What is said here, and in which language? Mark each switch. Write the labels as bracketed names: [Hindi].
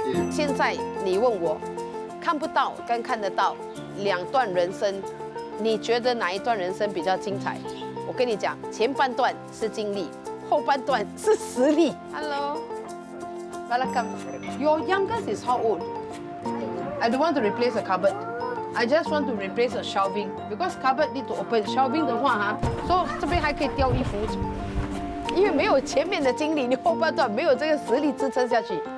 [Chinese] 现在你问我，看不到跟看得到2段人生，你觉得哪一段人生比较精彩？我跟你讲，前半段是经历，后半段是实力。 [English] Hello, welcome. Your youngest is how old? I don't want to replace a cupboard. I just want to replace a shelving because cupboard need to open. [Chinese] Shelving 的话 [English] so [Chinese] 这边还可以吊衣服，因为没有前面的经历，你后半段没有这个实力支撑下去。